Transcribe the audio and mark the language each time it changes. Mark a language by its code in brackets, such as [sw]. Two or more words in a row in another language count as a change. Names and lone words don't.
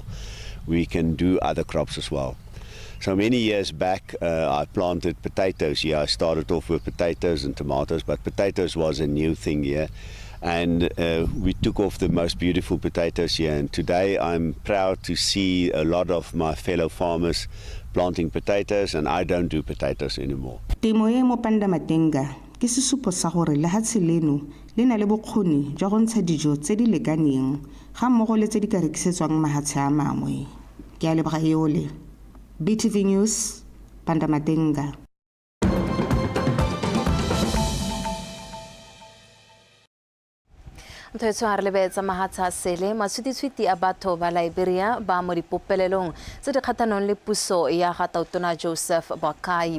[en] We can do other crops as well. So many years back, I planted potatoes here. I started off with potatoes and tomatoes, but potatoes was a new thing here. And we took off the most beautiful potatoes here. And today I'm proud to see a lot of my fellow farmers planting potatoes, and I don't do potatoes anymore. [tn] Temo e mo Pandamatenga ke sesupo sa gore lehatshe leno le na le bokgoni jwa go ntsha dijo tse di lekaneng ga mmogo le tse di ka rekisetswang mahatshe a mangwe. Ke a leboga eole. BTV News, Pandamatenga. Mthwetso a re lebetsa mahatsa sele maswititshwiti a batho ba Liberia ba mo dipopelelong tse di kgathanong le puso ya ga Tautona Joseph Boakai.